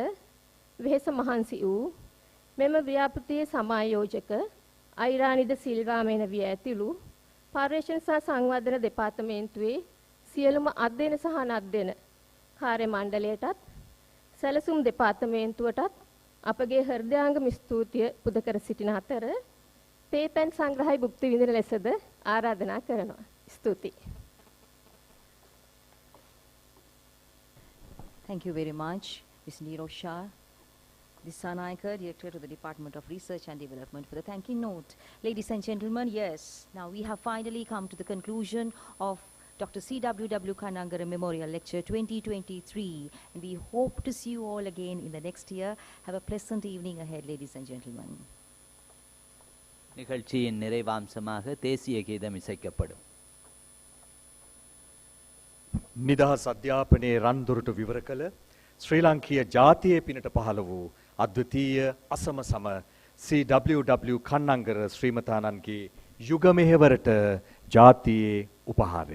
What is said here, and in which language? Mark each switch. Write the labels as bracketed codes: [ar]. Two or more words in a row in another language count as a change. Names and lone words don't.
[si] වෙහෙස මහන්සි වූ මෙම ව්‍යාපෘතියේ සමායෝජක අයිරානිද සිල්වා මෙනවිය ඇතුළු පර්යේෂණ සහ සංවර්ධන දෙපාර්තමේන්තුවේ සියලුම අධ්‍යයන සහ අනධ්‍යයන කාර්ය මණ්ඩලයටත් සැලසුම් දෙපාර්තමේන්තුවටත් අපගේ හෘදයාංගම ස්තුතිය පුද කර සිටින අතර පේපැන් සංග්‍රහය භුක්ති විඳින ලෙසද ආරාධනා කරනවා. ස්තුතියි. [en] Thank you very much, Ms. Neero Shah, Dissanayaka, Director of the Department of Research and Development, for the thanking note. Ladies and gentlemen, yes, now we have finally come to the conclusion of Dr. CWW Kannangara Memorial Lecture 2023, and we hope to see you all again in the next year. Have a pleasant evening ahead, ladies and gentlemen. [ta] நிகழ்ச்சியின் நிறைவாம்சமாக தேசிய கீதம் இசைக்கப்படும். [si] නිදහස් අධ්‍යාපනයේ රන්දුරට විවර කළ ශ්‍රී ලාංකීය ජාතියේ පිනට පහළ වූ අද්විතීය අසමසම CWW කන්නංගර ශ්‍රීමතාණන්ගේ යුග මෙහෙවරට ජාතියේ උපහාරය.